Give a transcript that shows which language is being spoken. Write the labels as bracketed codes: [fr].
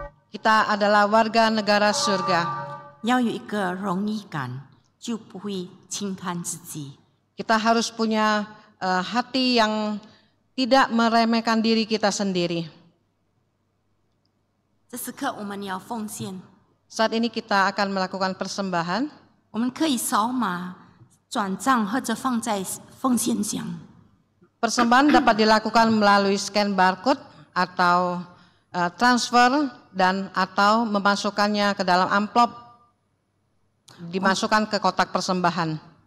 [id] Kita adalah warga negara surga. [zh] 要有一个荣誉感，就不会轻看自己。 [id] Kita harus punya hati yang tidak meremehkan diri kita sendiri. [zh] 这时刻我们要奉献， [id] Saat ini kita akan melakukan persembahan. [zh] 我们可以扫码转账或者放在奉献箱。 [id] Persembahan dapat dilakukan melalui scan barcode atau transfer dan atau memasukkannya ke dalam amplop, dimasukkan ke kotak persembahan.